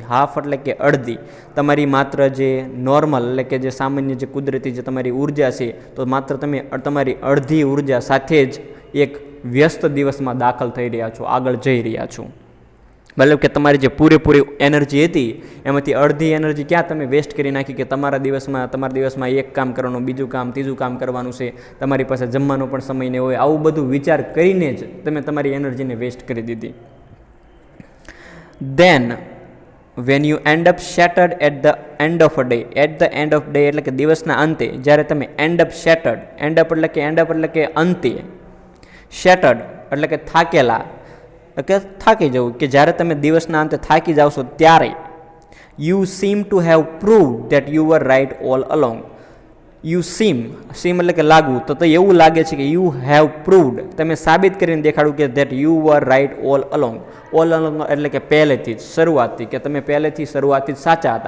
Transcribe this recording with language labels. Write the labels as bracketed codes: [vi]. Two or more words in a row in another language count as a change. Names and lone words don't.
[gu] હાફ એટલે કે અડધી, તમારી માત્ર જે નોર્મલ એટલે કે જે સામાન્ય જે કુદરતી જે તમારી ઉર્જા છે, તો માત્ર તમે તમારી અડધી ઉર્જા સાથે જ એક વ્યસ્ત દિવસમાં દાખલ થઈ રહ્યા છો, આગળ જઈ રહ્યા છો. મતલબ કે તમારી જે પૂરેપૂરી એનર્જી હતી એમાંથી અડધી એનર્જી ક્યાં તમે વેસ્ટ કરી નાખી કે તમારા દિવસમાં એક કામ કરવાનું, બીજું કામ, ત્રીજું કામ કરવાનું છે, તમારી પાસે જમવાનો પણ સમય નહીં હોય, આવું બધું વિચાર કરીને જ તમે તમારી એનર્જીને વેસ્ટ કરી દીધી. [en] Then when you end up shattered at the end of a day, at the end of day [gu] એટલે કે દિવસના અંતે જ્યારે તમે [en] end up shattered, end up [gu] એટલે કે અંતે, shattered એટલે કે થાકેલા, કે થાકી જવું, કે જ્યારે તમે દિવસના અંતે થાકી જાવશો ત્યારે [en] you seem to have proved that you were right all along, you seem [gu] એટલે કે લાગવું, તો એવું લાગે છે કે [en] you have proved, [gu] તમે સાબિત કરીને દેખાડું કે [en] that you were right all along [gu] એટલે કે પહેલેથી જ, શરૂઆતથી, કે તમે પહેલેથી શરૂઆતથી જ સાચા હતા.